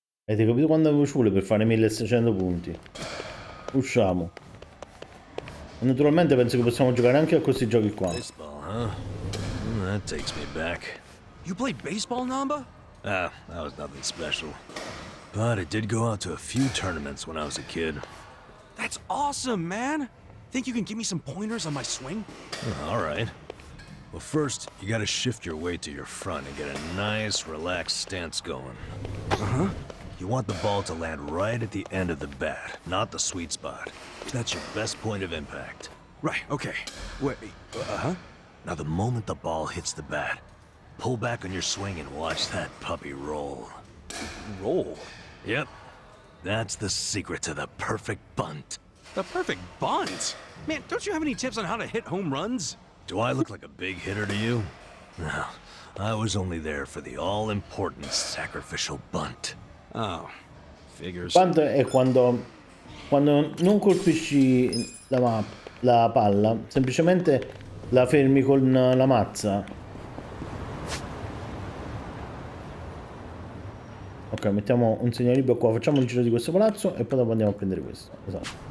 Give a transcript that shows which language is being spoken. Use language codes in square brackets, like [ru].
[it] Avete capito quando avevo ci vuole per fare 1600 punti? Usciamo. E naturalmente penso che possiamo giocare anche a questi giochi qua. [en] Baseball, huh? That takes me back. You played baseball, Namba? Ah, that was nothing special. But I did go out to a few tournaments when I was a kid. That's awesome, man. Think you can give me some pointers on my swing? All right. Well, first, you gotta shift your weight to your front and get a nice, relaxed stance going. Uh-huh. You want the ball to land right at the end of the bat, not the sweet spot. That's your best point of impact. Right, okay. Wait, uh-huh. Now, the moment the ball hits the bat, pull back on your swing and watch that puppy roll. Roll. Yep. That's the secret to the perfect bunt. The perfect bunt? Man, don't you have any tips on how to hit home runs? Do I look like a big hitter to you? No. I was only there for the all-important sacrificial bunt. Oh, figures. [it] Bunt è quando non colpisci la palla, semplicemente la fermi con la mazza. Ok, mettiamo un segnalibro qua, facciamo il giro di questo palazzo e poi dopo andiamo a prendere questo. Esatto.